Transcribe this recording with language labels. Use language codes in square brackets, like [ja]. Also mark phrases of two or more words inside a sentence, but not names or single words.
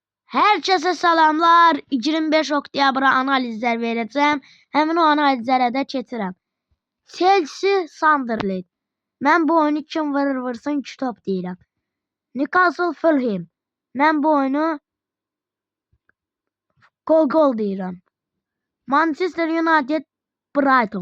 [tr] Herkese selamlar. [az] 25 oktyabra [tr] analizler vereceğim. [az] Hemen o analizlere de keçirəm. Chelsea Sunderland. Mən bu oyunu kim vurursa 2 top deyirəm. Newcastle Fulham. Mən bu oyunu gol deyirəm. Manchester United Brighton.